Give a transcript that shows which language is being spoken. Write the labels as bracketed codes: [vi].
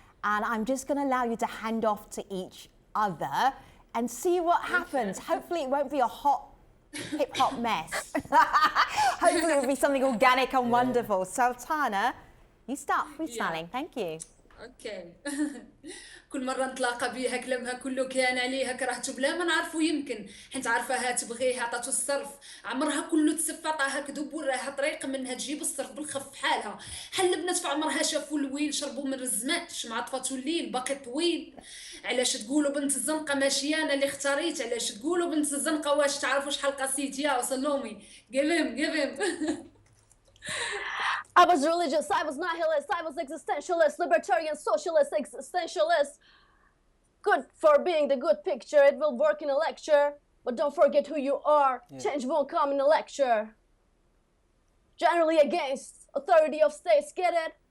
[en] And I'm just going to allow you to hand off to each other and see what happens. Hopefully it won't be a hot hip hop mess. Hopefully it'll be something organic and wonderful. Sultana, you start freestyling. Thank you. Okay. [ar] كل مرة نتلاقى بيها كلامها كله كان عليها كرهته بلا ما نعرفو يمكن حيت عارفاها تبغيه عطاتو الصرف عمرها كله تسف عطاها كذوب وراها طريق منها تجيب الصرف بالخف حالها حل بنات في عمرها شافوا الويل شربوا من الرزمات مع طفاتو الليل باقي طويل علاش تقولوا بنت الزنقة ماشي انا اللي اختاريت علاش تقولوا بنت الزنقة واش تعرفوا شحال قاسيت يا وسلومي [en] give him I was religious, I was nihilist, I was existentialist, libertarian, socialist, existentialist. Good for being the good picture, it will work in a lecture, but don't forget who you are. Change won't come in a lecture. Generally against authority of states, get it?